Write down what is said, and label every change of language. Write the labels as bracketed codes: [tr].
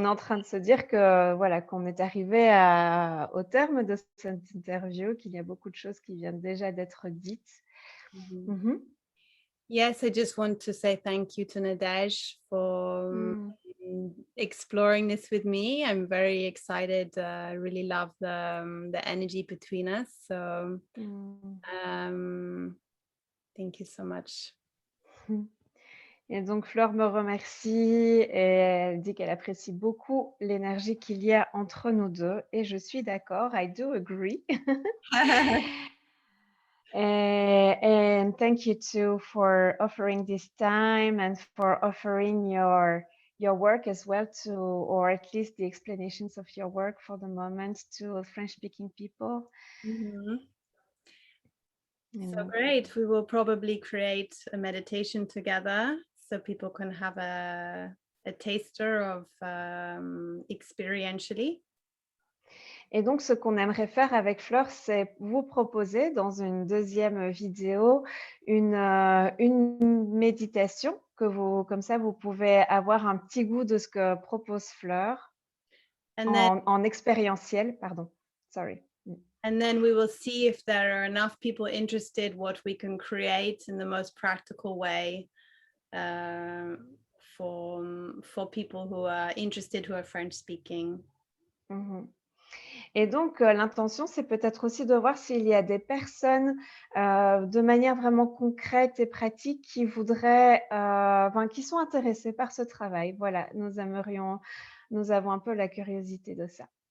[fr] on est en train de se dire que voilà, qu'on est arrivé au terme de cette interview, qu'il y a beaucoup de choses qui viennent déjà d'être dites. Mhm. Mhm. [en] Yes, I just want to say thank you to Nadej for Mm. exploring this with me. I'm very excited. I really love the energy between us. So Mm. thank you so much. [fr] Et donc, Fleur me remercie et elle dit qu'elle apprécie beaucoup l'énergie qu'il y a entre nous deux. Et je suis d'accord, [en] I do agree. And thank you too for offering this time and for offering your work as well to, or at least the explanations of your work for the moment to French-speaking people. Mhm. You So know. great. We will probably create a meditation together so people can have a taster of experientially. [fr] Et donc, ce qu'on aimerait faire avec Fleur, c'est vous proposer dans une deuxième vidéo une méditation que vous, comme ça, vous pouvez avoir un petit goût de ce que propose Fleur [en] And then [fr] en expérientiel, pardon. [en] Sorry. and then we will see if there are enough people interested what we can create in the most practical way for people who are interested, who are French speaking. Mhm. [fr] Et donc, l'intention, c'est peut-être aussi de voir s'il y a des personnes de manière vraiment concrète et pratique qui voudraient, qui sont intéressées par ce travail. Voilà, nous avons un peu la curiosité de ça.